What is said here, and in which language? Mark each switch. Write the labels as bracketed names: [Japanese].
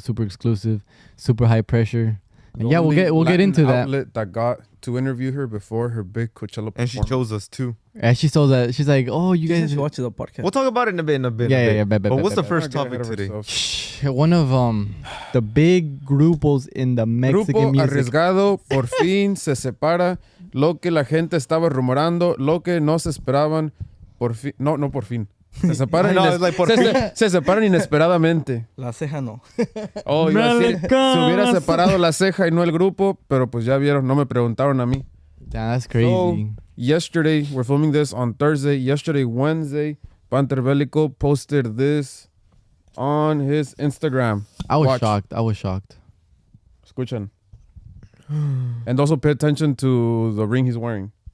[English] Super exclusive, super high pressure. And yeah, we'll get into that. Outlet that got to interview her before her big Coachella performance. And she chose us too. And she saw that. She's like, oh, you guys should watch the podcast. We'll talk about it in a bit. Yeah. But what's the first topic today? One of the big grupos in the Mexican music. [Spanish] Arriesgado por fin se separa. Lo que la gente estaba rumorando, lo que no se esperaban, por fin. No por fin. Se separan, se separan inesperadamente. La ceja no. Oh, iba a decir, se hubiera separado la ceja y no el grupo, pero pues ya vieron, no me preguntaron a mí. [English] That's crazy. So, yesterday, we're filming this on Thursday. Yesterday, Wednesday, Panter Belico posted this on his Instagram. I was shocked. [Spanish] Escuchen. [English] And also pay attention to the ring he's wearing.